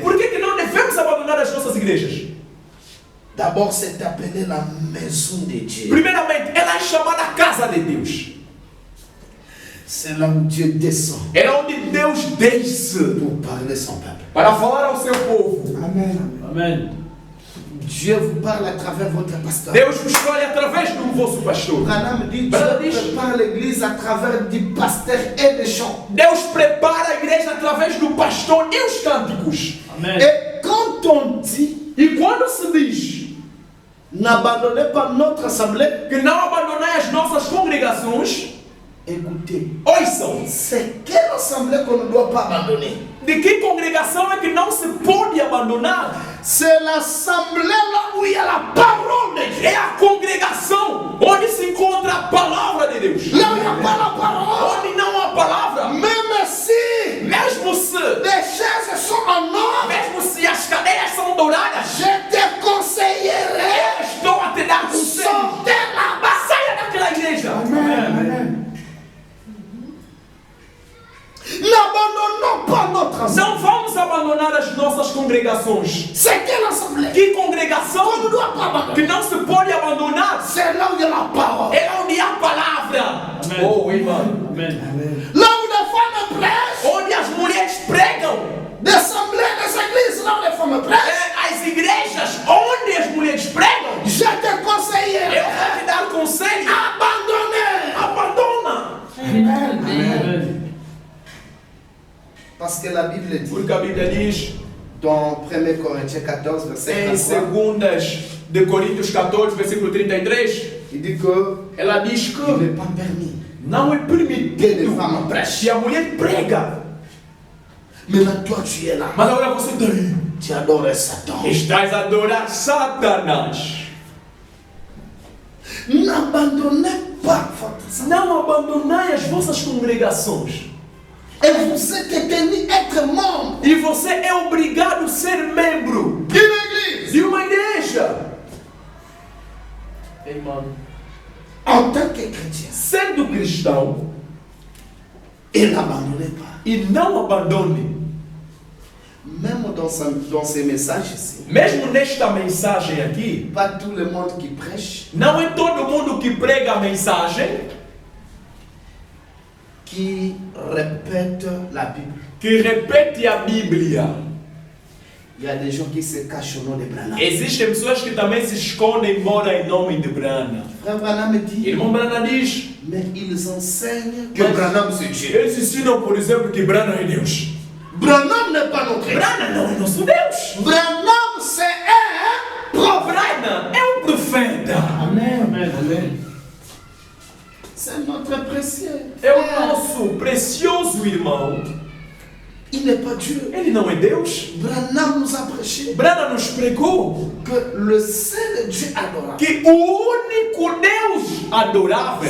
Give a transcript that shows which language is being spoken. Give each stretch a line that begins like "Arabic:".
Portuguese: Por que que não devemos abandonar as nossas igrejas?
French: D'abord, c'est appelé la maison de Dieu.
Portuguese: Primeiramente, ela é chamada casa de Deus.
French: C'est là où Dieu descend
Portuguese: É onde Deus desce
French: pour parler son peuple.
Portuguese: para falar ao seu povo. Amen.
French: Dieu vous parle à travers votre pasteur.
Portuguese: Deus vos fala através do vosso pastor.
French: Branham dit,
Portuguese: Branham
French: Dieu dit- prépare l'église à travers du pasteur et des chants.
Portuguese: Deus prepara a igreja através do pastor e os cânticos. Amen.
French: Et quand on dit,
Portuguese: E quando se diz
French: n'abandonnez pas notre assemblée,
Portuguese: que não abandonai as nossas congregações,
French: écoutez,
Portuguese: ouçam.
French: c'est quelle assemblée qu'on ne doit pas abandonner?
Portuguese: De que congregação é que não se pode abandonar?
French: C'est l'assemblée là où il y a la parole de Dieu.
Portuguese: É a congregação onde se encontra a palavra de Deus.
French: Là où il n'y a pas la parole,
Portuguese: Onde não há palavra,
French: même si
Portuguese: mesmo se,
French: les chaises sont en or,
Portuguese: mesmo se as cadeiras são douradas,
French: je te conseillerais,
Portuguese: eu estou a te dar conselho.
French: sortez là-bas.
Portuguese: Saia daquela igreja.
French: N'abandonnons pas notre assemblée.
Portuguese: Não vamos abandonar as nossas congregações.
French: C'est quelle assemblée
Portuguese: Que
French: qu'on ne
Portuguese: congregação
French: doit pas
Portuguese: que
French: abandonner?
Portuguese: não se pode abandonar?
French: C'est là où il y a la parole.
Portuguese: É onde há a palavra. Amen. Oh, irmão. Amen.
French: Là où les femmes prêchent,
Portuguese: Onde as mulheres pregam.
French: des assemblées, des églises, là où les femmes prêchent,
Portuguese: As igrejas onde as mulheres pregam.
French: je te
Portuguese: Eu
French: conseillerais,
Portuguese: vou te dar conselho.
French: abandonner.
Portuguese: Abandona. Amen.
French: Parce que la Bible dit,
Portuguese: Porque a Bíblia diz
French: dans 1 Corinthiens 14, verset
Portuguese: em 33, 2 Coríntios 14, versículo 33,
French: il dit que
Portuguese: ela diz
French: il
Portuguese: que
French: n'est pas permis
Portuguese: não é
French: que les
Portuguese: permitido
French: femmes prêchent.
Portuguese: que a mulher prega.
French: Maintenant, toi, tu es là.
Portuguese: Mas agora você está aí.
French: Tu adores Satan.
Portuguese: Estás a adorar Satanás.
French: N'abandonnez pas votre assemblée.
Portuguese: Não abandonai as vossas congregações.
French: Et vous êtes tenu être membre
Portuguese: E você é obrigado a ser membro
French: d'une église
Portuguese: de uma igreja. Irmão,
French: en tant que chrétien.
Portuguese: sendo cristão,
French: Et n'abandonnez pas.
Portuguese: e não abandone.
French: Même dans ces messages ici,
Portuguese: Mesmo nesta mensagem aqui,
French: pas tout le monde qui prêche,
Portuguese: não é todo mundo que prega a mensagem
French: qui répète la Bible.
Portuguese: que repete a Bíblia.
French: Il y a des gens qui se cachent au nom de Branham.
Portuguese: Existem pessoas que também se escondem embora em nome de Brana.
French: Frère Branham dit,
Portuguese: Irmão Brana diz,
French: mais ils enseignent que
Portuguese: Mas-
French: Branham c'est Dieu.
Portuguese: eles ensinam, por exemplo, que Brana é Deus.
French: Branham n'est pas notre Dieu.
Portuguese: Brana não é nosso Deus.
French: Branham c'est un prophète.
Portuguese: Brana é um profeta. Amen.
French: C'est notre précieux.
Portuguese: É o nosso precioso irmão.
French: Il n'est pas Dieu.
Portuguese: Ele não é Deus.
French: Branham nous a prêché
Portuguese: Brana nos pregou
French: que le seul Dieu adorable,
Portuguese: que o único Deus adorável